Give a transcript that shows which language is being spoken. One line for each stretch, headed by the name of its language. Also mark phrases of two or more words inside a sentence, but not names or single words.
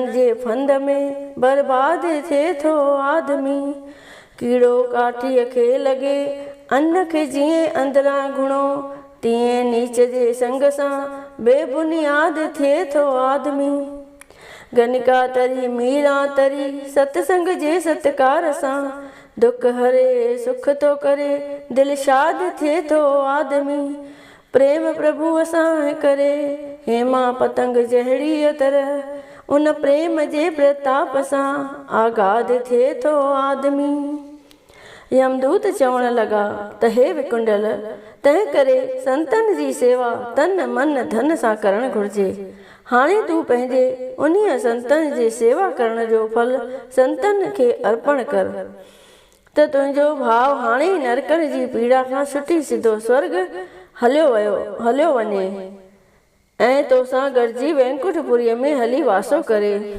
Sindhi: जे फंद में बर्बाद थिए थो आदमी, कीड़ो काठीअ खे लॻे अन्न खे जीअं अंदरां घुणो, तीअं नीच जे संग सां बेबुनियाद थिए थो आदमी, गनिका तरी मीरा तरी सत्संग जे सत्कार सां, दुख हरे सुख तो करे दिलशाद थिए थो आदमी, प्रेम प्रभुअ सां करे हेमा पतंग जहिड़ीअ तरह उन प्रेम जे प्रताप सां आगाद थिए थो आदमी। यमदूत चवण लॻा त हे विकुंडल, तंहिं करे संतनि जी सेवा तन मन धन सां करणु घुर्जे। हाणे तूं पंहिंजे उन्हीअ संतनि जी सेवा करण जो फल संतनि खे अर्पण कर त तुंहिंजो भाउ हाणे ई नरकनि जी पीड़ा खां छुटी सिधो स्वर्ग हलियो वञे ऐं तोसां गॾिजी वैकुंठपुरीअ में हली वासो करे।